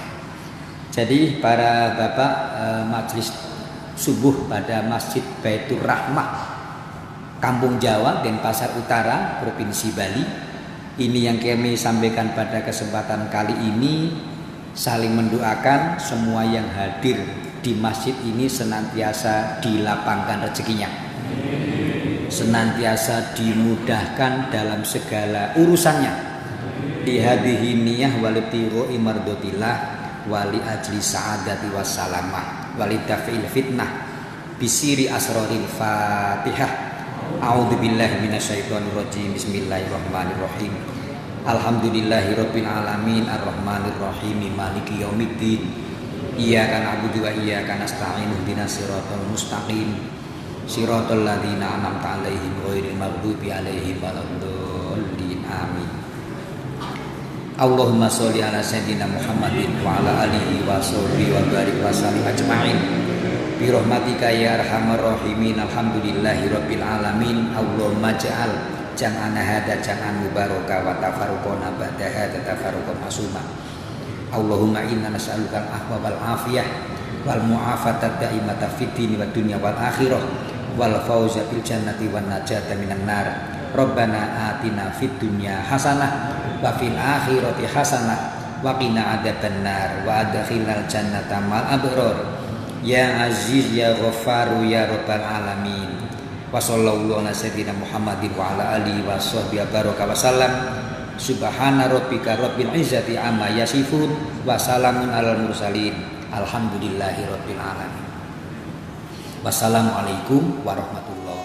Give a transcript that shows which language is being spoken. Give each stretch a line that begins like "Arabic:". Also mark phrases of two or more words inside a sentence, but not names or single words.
Indonesian: Jadi para bapak majelis subuh pada Masjid Baitur Rahmah, Kampung Jawa, Denpasar Utara, Provinsi Bali, ini yang kami sampaikan pada kesempatan kali ini, saling mendoakan semua yang hadir di masjid ini senantiasa dilapangkan rezekinya, senantiasa dimudahkan dalam segala urusannya,
Arabic: بهذه النية ولابتغاء مرضاة الله ولأجل السعادة والسلامة ولدفع الفتنة بسر أسرار الفاتحة. أعوذ بالله من الشيطان الرجيم. بسم الله الرحمن الرحيم. الحمد لله رب العالمين الرحمن الرحيم مالك يوم الدين. إياك نعبد وإياك نستعين اهدنا الصراط المستقيم صراط الذين أنعمت عليهم غير المغضوب عليهم ولا الضالين. Amin. اللهم صل على سيدنا محمد وعلى آله وصحبه وبارك وسلم أجمعين برحمتك يا أرحم الراحمين. الحمد لله رب العالمين. اللهم اجعل جمعنا هذا جمعا مباركا وتفرقنا بعد هذا تفرقا معصوما. اللهم إنا نسألك العفو والعافية والمعافاة الدائمة في الدين والدنيا والآخرة والفوز بالجنة والنجاة من النار. ربنا آتنا في الدنيا حسنة وفي الآخرة حسنة وقنا عذاب النار وأدخلنا الجنة مع الأبرار يا عزيز يا غفار يا رب العالمين. وصلى الله على سيدنا محمد وعلى آله وصحبه وبارك وسلم. سبحان ربك رب العزة عما يصفون وسلام على المرسلين الحمد لله رب العالمين. والسلام عليكم ورحمة الله